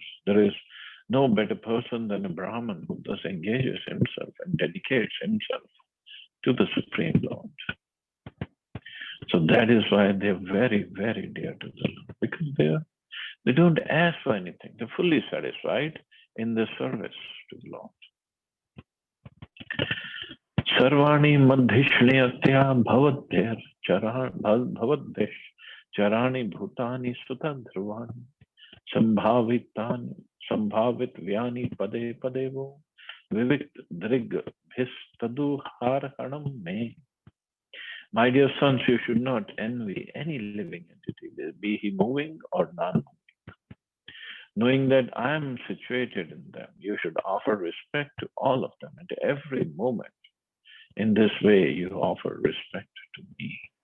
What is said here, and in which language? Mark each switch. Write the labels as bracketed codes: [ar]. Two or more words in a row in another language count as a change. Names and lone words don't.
[en] There is no better person than a Brahmin who thus engages himself and dedicates himself to the Supreme Lord. So that is why they're very, very dear to the Lord, because they don't ask for anything. They're fully satisfied in their service to the Lord. [sa] सर्वाणि मद्धिष्ण्यतया भवद्भिः भवद्भिश् चराणि भूतानि सुता ध्रुवाणि सम्भावित व्यानि पदे पदे वो विविक्त दृग्भिस् तदु हार्हणं मे. [en] My dear sons, you should not envy any living entity, be he moving or non-moving. Knowing that I am situated in them, you should offer respect to all of them at every moment. In this way, you offer respect to me.